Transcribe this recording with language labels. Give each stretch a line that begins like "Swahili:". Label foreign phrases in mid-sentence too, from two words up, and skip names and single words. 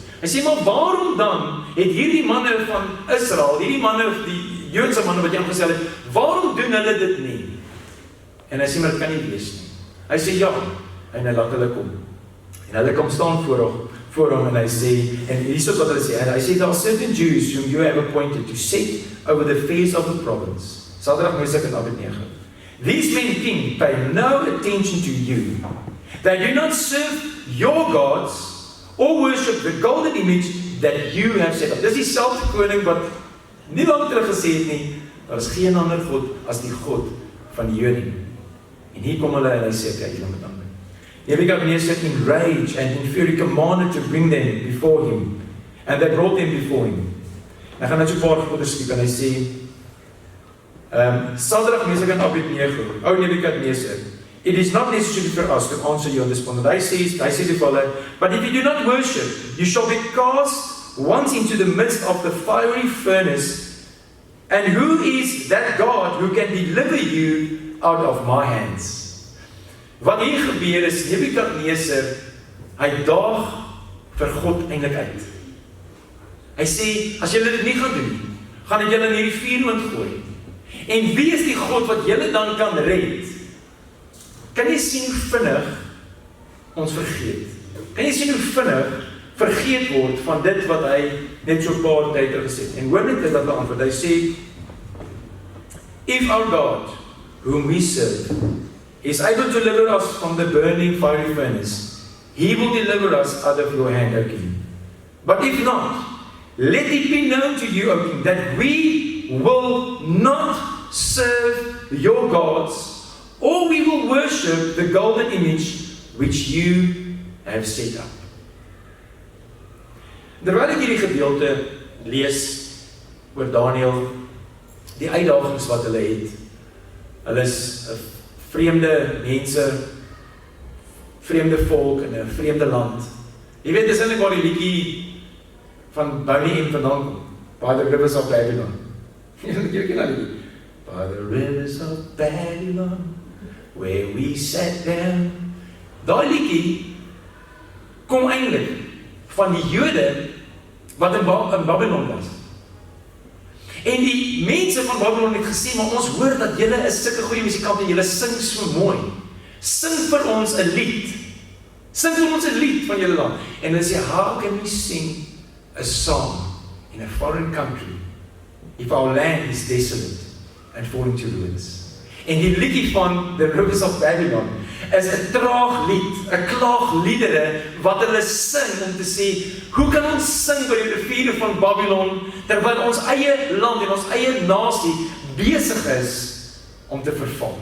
Afrikaans: Hy sê, maar waarom dan het hierdie manne van Israel, hierdie manne, die Joodse manne wat jy aangestel het, waarom doen hulle dit nie? En hy sê, maar dit kan nie wees nie. Hy sê, ja, en hy laat hulle kom. En hulle kom staan voor hom en hy sê, en hier is wat hulle sê, en hy sê,
English: there are certain Jews whom you have appointed to sit over the affairs of the province. Shadrach, Meshach and Abednego. These men, king, pay no attention to you. They do not serve your gods or worship the golden image that you have set up.
Afrikaans: Dis dieselfde koning wat nie lang terug gesê het nie, daar is geen ander God as die God van die Jode nie. En hier kom hulle en hy sê, okay, julle moet aanbid.
English: Nebukadnezzar in rage and in fury commanded to bring them before him. And they brought them before him.
Afrikaans: Hy gaan net so 'n paar goeie skiep en hy sê,
English: Shadrach, Meshach and Abednego, O Nebukadnezzar, it is not necessary for us to answer you on this point.
Afrikaans: Hy sê
English: to follow, but if you do not worship, you shall be cast once into the midst of the fiery furnace. And who is that God who can deliver you out of my hands?
Afrikaans: Wat hier gebeur is, Nebukadnezzar, hy daag vir God eintlik uit. Hy sê, as julle dit nie gaan doen, gaan ek julle in hierdie vuurwind gooi. En wie is die God wat julle dan kan red? Kan jy sien hoe vinnig ons vergeet? Kan jy sien hoe vinnig vergeet word van dit wat hy net so 'n paar tyd terug gesê het? En hoor net wat hy antwoord. Hy sê,
English: if our God, whom we serve, is able to deliver us from the burning fiery furnace, he will deliver us out of your hand, O king. But if not, let it be known to you, O king, that we will not serve your gods, or we will worship the golden image which you have set up.
Afrikaans: Terwyl ek hierdie gedeelte lees oor Daniel, die uitdagings wat hulle het, hulle is vreemde mense, vreemde volk in 'n vreemde land. Jy weet, dis eintlik waar die liedjie van Bonnie M vandaan kom, By the Rivers of Babylon. Jy ken dat liedjie?
English: By the rivers of Babylon, where we sat down.
Afrikaans: Daai liedjie kom eintlik van die Jode wat in Babylon was. En die mense van Babylon het gesê, maar ons hoor dat julle is sulke goeie musikante, julle sing so mooi. Sing vir ons 'n lied. Sing vir ons 'n lied van julle land. En hulle sê,
English: how can we sing a song in a foreign country if our land is desolate and falling to ruins?
Afrikaans: En die liedjie van The Rivers of Babylon is 'n traag lied, 'n klaagliedere wat hulle sing om te sê, hoe kan ons sing by die riviere van Babylon terwyl ons eie land en ons eie nasie besig is om te verval?